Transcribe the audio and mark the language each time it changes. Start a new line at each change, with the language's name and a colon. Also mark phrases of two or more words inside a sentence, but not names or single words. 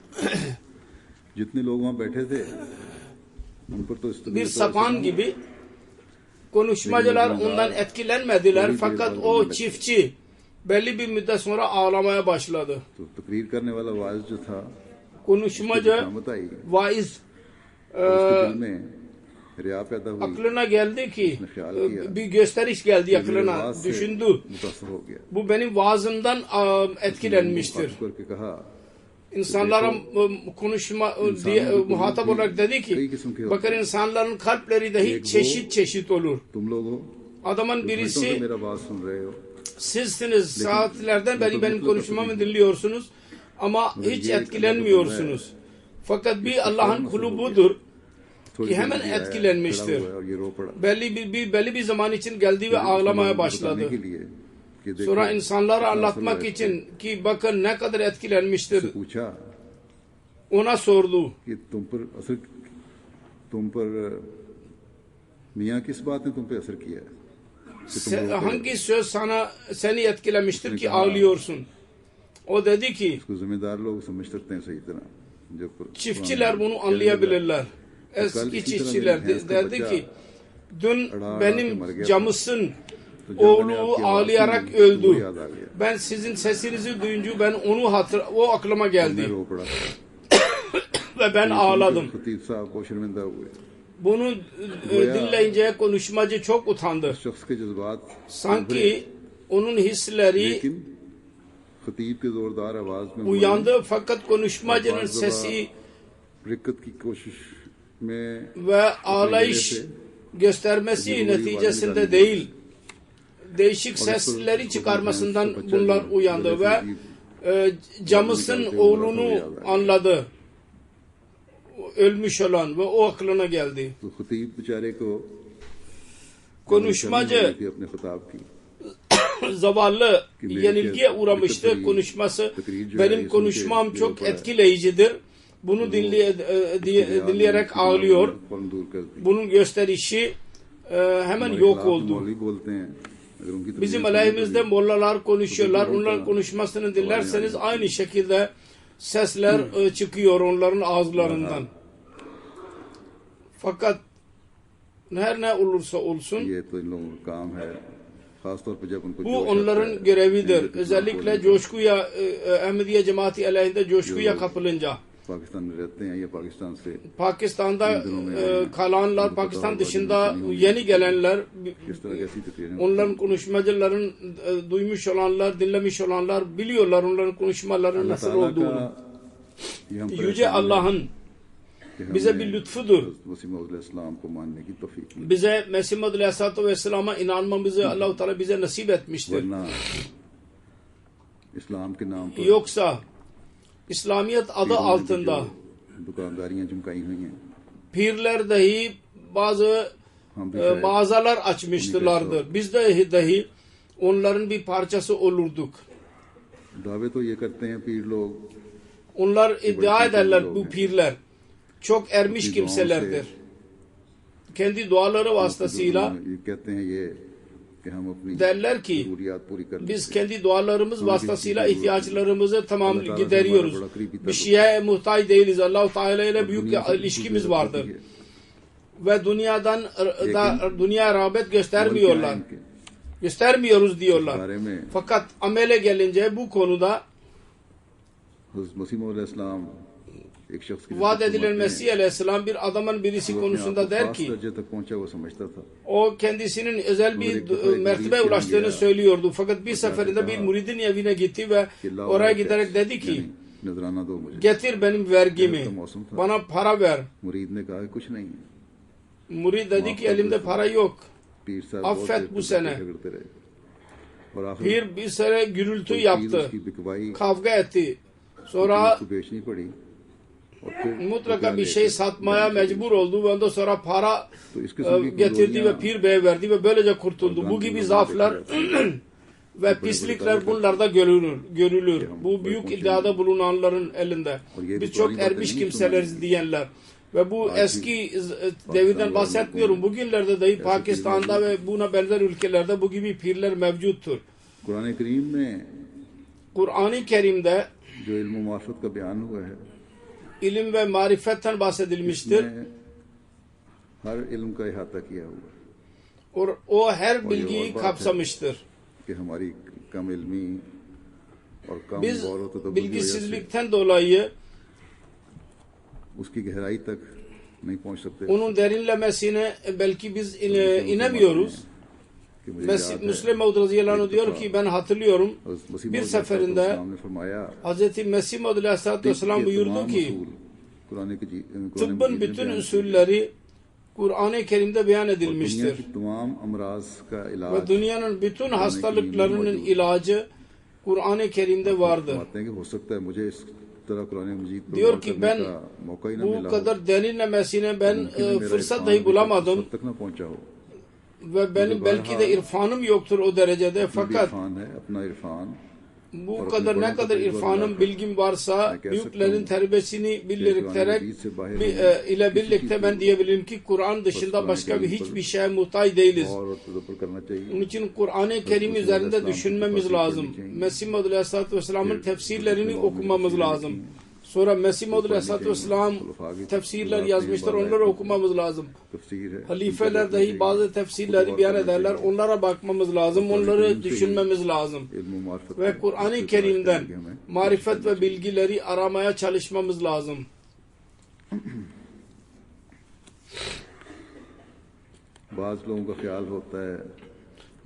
Urdu: جتنے لوگ وہاں بیٹھے تھے ان پر تو اس
Turkish: Bir sapan gibi konuşmacılar ondan etkilenmediler fakat o çiftçi belli bir müddet sonra ağlamaya başladı.
Urdu: تو تقریر کرنے والا واعظ جو تھا
Turkish: Konuşmacı
Urdu: شامت آئی,
Turkish: vaiz
Urdu: اس کے دل میں ریا پیدا ہوئی,
Turkish: aklına geldi ki bir gösteriş geldi aklına
Urdu: آواز سے
Turkish: düşündü.
Urdu: متاثر ہو گیا.
Turkish: Bu benim vaazımdan etkilenmiştir.
Urdu: بات کرکے کہا
Turkish: İnsanlara konuşma diye muhatap olarak dedi ki bakın insanların kalpleri dahi çeşit çeşit olur.
Urdu: تم لوگ ہو,
Turkish: Adamın
Urdu: گھنٹوں سے
Turkish: birisi
Urdu: میرا بات سن رہے ہو,
Turkish: sizsiniz saatlerden beri benim konuşmamı dinliyorsunuz ama hiç etkilenmiyorsunuz. Fakat bir Allah'ın kulu budur
Urdu: थोड़ी
Turkish: ki hemen
Urdu: دیر میں آیا,
Turkish: etkilenmiştir.
Urdu: کھڑا ہوا اور یہ رو پڑا.
Turkish: Belli bir zaman için geldi ve ağlamaya
Urdu: बताने
Turkish: başladı.
Urdu: کے لیے کہ دیکھو,
Turkish: Sonra insanlara anlatmak için ki bakın ne kadar etkilenmiştir
Urdu: पूछा
Turkish: ona sordu.
Urdu: کہ تم پر میاں کس بات نے تم پے اثر کیا ہے?
Turkish: Hangi söz seni etkilemiştir ki ağlıyorsun? O dedi ki
Urdu: اسکو ذمہ دار لوگ سمجھ سکتے ہیں صحیح طرح. जब
Turkish: çiftçiler bunu anlayabilirler. Eski çiftçiler derdi ki dün benim camısın oğlu ağlayarak öldü. Ben sizin sesinizi duyunca o aklıma geldi
Urdu: رو پڑا,
Turkish: ve ben ağladım.
Urdu: خطیب صاحب کو شرمندہ ہوئے.
Turkish: Bunu dinleyince konuşmacı çok utandı.
Urdu: شخص کے جذبات
Turkish: Sanki onun hisleri
Urdu: لیکن خطیب کے زوردار آواز میں
Turkish: uyandı fakat konuşmacının sesi
Urdu: رقت کی کوشش میں
Turkish: ve ağlayış göstermesi neticesinde değil, değişik sesleri çıkarmasından bunlar uyandı ve camısın oğlunu anladı. Ölmüş olan ve o aklına geldi.
Urdu: تو خطیب بیچارے کو
Turkish: Konuşmacı
Urdu: تھی اپنے خطاب کی
Turkish: zavallı yenilgiye uğramıştı konuşması. Benim konuşmam çok etkileyicidir. Bunu dinleyerek ağlıyor.
Urdu: فوراً دور کر دی.
Turkish: Bunun gösterişi hemen yok oldu.
Urdu: مولوی بولتے ہیں، اگر انکی
Turkish: Bizim aleyhimizde mollalar konuşuyorlar. Onların konuşmasını dinlerseniz aynı şekilde sesler çıkıyor onların ağızlarından. Fakat her ne olursa olsun
Urdu: یہ تو ان لوگوں کا کام ہے، خاص طور پر جب انکو
Turkish: bu
Urdu: جوش آتا
Turkish: onların
Urdu: है।
Turkish: görevidir. Özellikle coşkuya, Ahmediye cemaati aleyhinde coşkuya kapılınca.
Urdu: پاکستان میں رہتے ہیں یا پاکستان سے
Turkish: Pakistan'da kalanlar, Pakistan dışında yeni gelenler,
Urdu: کس طرح کیسی تقریریں
Turkish: onların konuşmacıların duymuş olanlar, dinlemiş olanlar biliyorlar onların konuşmalarının nasıl olduğunu.
Urdu: یہ ہم
Turkish: Yüce Allah'ın
Urdu: कि
Turkish: bize
Urdu: हमें
Turkish: bir lütfudur.
Urdu: وسیم اسلام کو ماننے کی توفیق
Turkish: Bize Mesih Muhammed Aleyhisselatü Vesselam'a inanmamızı Allah-u Teala bize nasip etmiştir.
Urdu: ورنہ اسلام کے نام پر
Turkish: Yoksa İslamiyet adı altında
Urdu: دکانداریاں چمکائی ہوئی ہیں.
Turkish: pirler dahi bazı
Urdu: ہم بھی شاید
Turkish: mağazalar açmıştılardır. Biz de dahi onların bir parçası olurduk.
Urdu: دعوے تو یہ کرتے ہیں پیر لوگ
Turkish: Onlar iddia ederler bu pirler. Çok ermiş kimselerdir. Kendi duaları vasıtasıyla
Urdu: یہ کہتے ہیں یہ کہ ہم اپنی
Turkish: derler ki
Urdu: ضروریات پوری کر
Turkish: biz kendi dualarımız vasıtasıyla ihtiyaçlarımızı tamam gideriyoruz. Bir şeye muhtaç değiliz. Allah-u Teala ile büyük ilişkimiz vardır. Ve dünya rağbet göstermiyorlar. Göstermiyoruz diyorlar.
Urdu: بارے میں
Turkish: Fakat amele gelince bu konuda
Urdu: حضرت مسیح موعود علیہ السلام ایک شخص کی
Turkish: vaat edilen Mesih Aleyhisselam bir adamın birisi konusunda der ki
Urdu: درجے تک پہنچا وہ سمجھتا تھا.
Turkish: o kendisinin özel bir mertebe ulaştığını söylüyordu. Fakat bir seferinde bir muridin evine gitti ve oraya giderek dedi ki
Urdu: نذرانہ دو مجھے.
Turkish: getir benim vergimi, bana para ver.
Urdu: مرید نے کہا کہ کچھ نہیں ہے.
Turkish: Murid dedi ki elimde para yok.
Urdu: پیر صاحب
Turkish: Affet
Urdu: बहुत
Turkish: bu sene.
Urdu: کرتے رہے۔ اور آخر
Turkish: Pir bir süre gürültü
Urdu: کوئی چیز
Turkish: yaptı.
Urdu: اسکی بکوائی
Turkish: Kavga etti. Sonra
Urdu: اسکو بیچنی پڑی اور پھر
Turkish: mutlaka bir şey satmaya mecbur oldu ve ondan sonra para
Urdu: تو اس قسم کی
Turkish: getirdi ve
Urdu: कमजोरियां
Turkish: Pir Bey'e verdi ve böylece kurtuldu. Bu gibi zaaflar ve pislikler bunlarda görülür. Bu büyük iddiada bulunanların elinde. Biz çok ermiş kimseleriz diyenler. Ve bu eski devirden bahsetmiyorum. Bugünlerde dahi Pakistan'da ve buna benzer ülkelerde bu gibi pirler mevcuttur.
Urdu: قرآن کریم میں
Turkish: Kur'an-ı Kerim'de
Urdu: جو علم و معرفت کا بیان ہوا ہے
Turkish: ilim ve marifetten bahsedilmiştir.
Urdu: اسمیں ہر علم کا احاطہ کیا ہوا ہے
Turkish: O her bilgiyi kapsamıştır.
Urdu: کہ ہماری کم علمی اور کم
Turkish: Biz
Urdu: غور و تدبر کی وجہ سے
Turkish: bilgisizlikten dolayı
Urdu: اسکی گہرائی تک نہیں پہنچ سکتے
Turkish: onun derinlemesine belki biz inemiyoruz.
Urdu: کہ مجھے یاد ہے
Turkish: Müslim Maud radıyallahu anh diyor ki ben hatırlıyorum
Urdu: حضرت مسیح
Turkish: bir
Urdu: मौऊद
Turkish: seferinde
Urdu: علیہ السلام نے فرمایا
Turkish: Hz. Mesih Maud aleyhissalatü vesselam
Urdu: कि
Turkish: buyurdu
Urdu: तमाम
Turkish: ki
Urdu: اصول قرآن کی
Turkish: tıbbın
Urdu: मजीद
Turkish: bütün
Urdu: میں بیان
Turkish: usulleri Kur'an-ı Kerim'de beyan
Urdu: दुनिया
Turkish: edilmiştir.
Urdu: کی تمام امراض کا
Turkish: Ve
Urdu: इलाज
Turkish: dünyanın bütün hastalıklarının ilacı Kur'an-ı Kerim'de vardır.
Urdu: فرماتے ہیں کہ ہو سکتا ہے مجھے اس طرح قرآن مجید پر
Turkish: Diyor
Urdu: गौर
Turkish: ki
Urdu: करने
Turkish: ben
Urdu: کا موقع ہی نہ
Turkish: bu
Urdu: ملا ہو
Turkish: kadar derinlemesine ben
Urdu: ممکن ہے میرا
Turkish: fırsat
Urdu: इरफान
Turkish: dahi
Urdu: अभी
Turkish: bulamadım
Urdu: تک نہ پہنچا ہو
Turkish: ve benim belki de irfanım yoktur o derecede
Urdu: भी
Turkish: fakat
Urdu: عرفان ہے اپنا عرفان
Turkish: bu kadar ne kadar irfanım, bilgim varsa büyüklerin terbiyesini birlikte ile birlikte ben diyebilirim ki Kur'an dışında başka bir hiçbir şeye muhtaç değiliz.
Urdu: اور تدبر کرنا چاہیے
Turkish: Onun için Kur'an-ı Kerim üzerinde düşünmemiz lazım. Mesih Maud Aleyhisselatü Vesselam'ın tefsirlerini okumamız lazım. Sonra Mesih Maud Aleyhisselatü Vesselam tefsirler yazmışlar, onları okumamız lazım.
Urdu: تفسیر ہے
Turkish: Halifeler dahi bazı tefsirleri beyan ederler, onlara bakmamız lazım, onları düşünmemiz lazım.
Urdu: علم و معرفت
Turkish: Ve Kur'an-ı Kerim'den marifet ve bilgileri aramaya çalışmamız lazım.
Urdu: بعض لوگوں کا خیال ہوتا ہے کہ